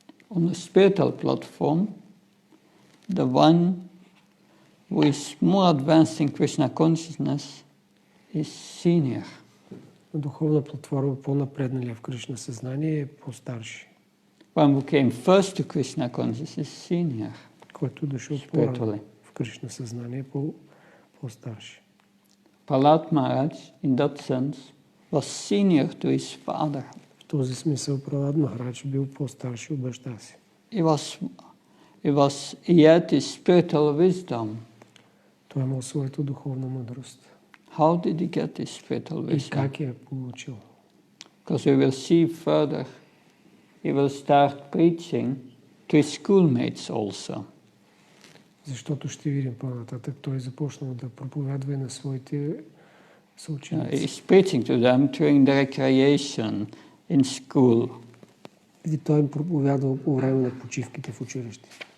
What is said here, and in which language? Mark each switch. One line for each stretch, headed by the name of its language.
English: On the spiritual platform, the one who is more advanced in Krishna consciousness is senior.
Bulgarian: На духовна платформа по-напредналия в Кришна съзнание е по-старши.
English: One who came first to Krishna consciousness is senior.
Bulgarian: Който дошъл по-рано в Кришна съзнание е по-старши.
English: Prahlada Maharaj, in that sense, was senior to his father.
Bulgarian: В този смисъл Прахлада Махарадж бил по-старши от баща си.
English: He had his spiritual wisdom.
Bulgarian: Той имал своята духовна мъдрост.
English: How did he get his spiritual wisdom?
Bulgarian: И как я получил?
English: Because we will see further, he will start preaching to his schoolmates also.
Bulgarian: Защото ще видим по-нататък, той започнал да проповядва и на своите съученици.
English: He's preaching to them during the recreation in school.
Bulgarian: И той им проповядвал по време на почивките в училище.